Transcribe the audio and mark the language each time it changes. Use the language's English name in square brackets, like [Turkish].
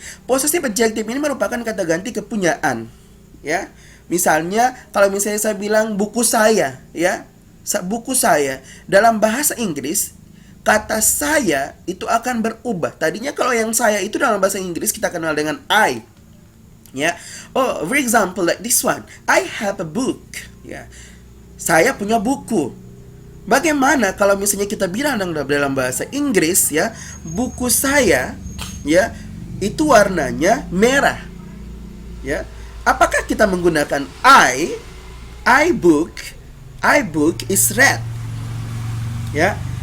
[Indonesian] Possessive adjective ini merupakan kata ganti kepunyaan. Ya. Misalnya, kalau misalnya saya bilang buku saya, ya, buku saya, dalam bahasa Inggris, kata saya itu akan berubah. Tadinya kalau yang saya itu dalam bahasa Inggris kita kenal dengan I, ya. [English] Oh, for example, like this one, I have a book, [Indonesian] ya. Saya punya buku. Bagaimana kalau misalnya kita bilang dalam bahasa Inggris, ya, buku saya, ya, itu warnanya merah, ya. Apakah kita menggunakan [English] I book is red. [Indonesian] Ya.